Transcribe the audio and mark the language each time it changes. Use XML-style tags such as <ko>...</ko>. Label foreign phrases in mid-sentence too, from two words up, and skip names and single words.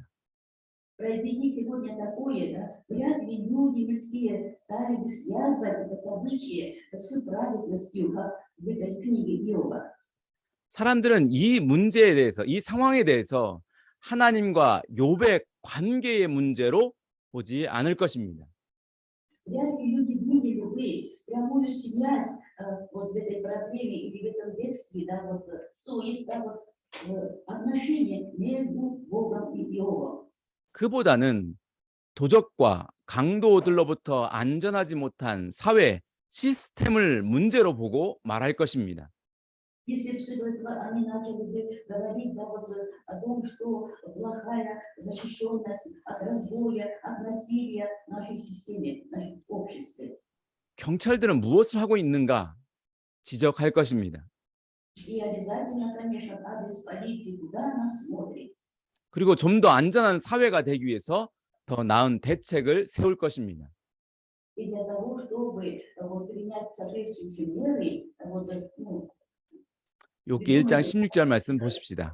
<ru>Произойди сегодня такое, да, вряд ли люди мирские стали бы связывать это событие с праведностью, как в этой книге Иова.</ru> <ko>사람들은 이 문제에 대해서, 이 상황에 대해서 하나님과 욥의 관계의 문제로 보지 않을 것입니다.</ko> <ru>Вряд ли люди видели бы прямую связь вот в этой проблеме или в этом бедствии, да, вот, то есть, да, вот, отношения между Богом и Иовом.</ru> <ko>그보다는 도적과 강도들로부터 안전하지 못한 사회 시스템을 문제로 보고 말할 것입니다.</ko> <ru>Если всего этого они начали бы говорить, да, вот, о том, что плохая защищенность от разбоя, от насилия в нашей системе, в нашем обществе.</ru> <ko>경찰들은 무엇을 하고 있는가 지적할 것입니다.</ko> <ru>И обязательно, конечно, адрес полиции, куда она смотрит.</ru> <ko>그리고 좀 더 안전한 사회가 되기 위해서 더 나은 대책을 세울 것입니다.</ko> <ru>И для того, чтобы вот, принять соответствующие меры, вот, ну,</ru> <ko>욥기 1장 16절 말씀 보십시다.</ko>